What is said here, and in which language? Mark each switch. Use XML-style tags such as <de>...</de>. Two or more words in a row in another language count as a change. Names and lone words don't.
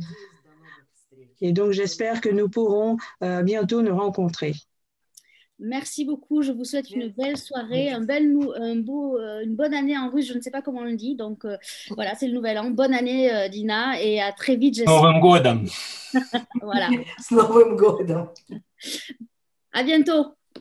<fr>Et donc, j'espère que nous pourrons bientôt nous rencontrer. Merci beaucoup. Je vous souhaite une belle soirée, une bonne année en russe. Je ne sais pas comment on le dit. Donc, voilà, c'est le nouvel an. Bonne année, Dina. Et à très vite, j'espère.</fr> <ru>Новым годом!</ru> <fr>Voilà.</fr> <ru>С Новым годом!</ru> <fr>À bientôt.</fr>